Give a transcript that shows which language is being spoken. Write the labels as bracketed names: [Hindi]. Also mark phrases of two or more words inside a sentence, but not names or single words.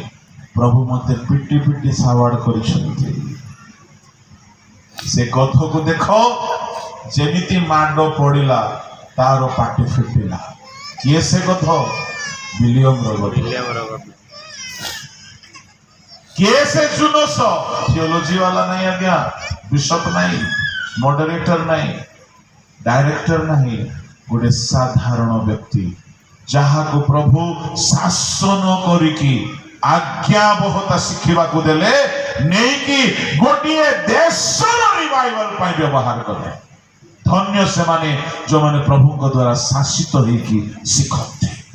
[Odia] ପ୍ରଭୁ ମତେ ପିଟି ପିଟି ସାୱାର୍ଡ କରିଛନ୍ତି। ସେ କଥାକୁ ଦେଖ, ଯେମିତି ମାଡ ପଡିଲା ତାର ପାଟି ଫିଟିଲା। କିଏ ସେ କଥା? ବିଲିୟମର କଥା। କିଏ ସେ ଜୁନସ? ଥିଓଲୋଜି ୱାଲା ନହିଁ ଆଜ୍ଞା, ବିଶପ ନହିଁ, ମଡରେଟର ନହିଁ, ଡାଇରେକ୍ଟର ନହିଁ, ଗୋଟେ ସାଧାରଣ ବ୍ୟକ୍ତି ଯାହାକୁ ପ୍ରଭୁ ଶାସନ କରିକି ଆଜ୍ଞାବହତା ଶିଖିବାକୁ ଦେଲେ, ନେଇକି ଗୋଟିଏ ଦେଶର ରିଭାଇଭାଲ ପାଇଁ ବ୍ୟବହାର କଲେ। ଧନ୍ୟ ସେମାନେ ଯେଉଁମାନେ ପ୍ରଭୁଙ୍କ ଦ୍ୱାରା ଶାସିତ ହେଇକି ଶିଖନ୍ତି।